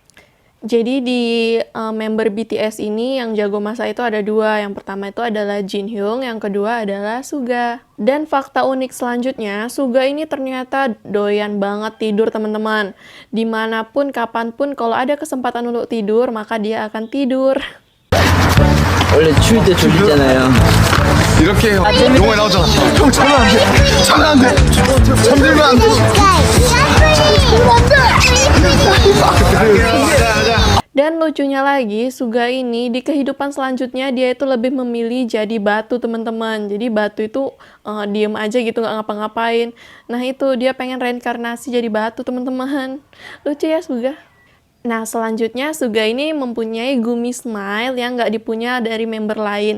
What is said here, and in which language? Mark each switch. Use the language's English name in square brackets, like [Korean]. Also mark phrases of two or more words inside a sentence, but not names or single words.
[Indonesian] Jadi di member BTS ini yang jago masak itu ada dua. Yang pertama itu adalah Jin Hyung, yang kedua adalah Suga. Dan fakta unik selanjutnya, Suga ini ternyata doyan banget tidur teman-teman. Dimanapun, kapanpun, kalau ada kesempatan untuk tidur, maka dia akan tidur. [Korean] 원래 추울 때 졸리잖아요. 이렇게 영화에 나오잖아. 형 자면 안 돼. 자면 안 돼. 잠들면 안 돼. [Indonesian] Dan lucunya lagi, Suga ini di kehidupan selanjutnya dia itu lebih memilih jadi batu teman-teman. Jadi batu itu diem aja gitu nggak ngapa-ngapain. Nah itu dia pengen reinkarnasi jadi batu teman-teman. Lucu ya Suga. Nah selanjutnya Suga ini mempunyai [English] Gumi Smile [Indonesian] yang nggak dipunya dari member lain.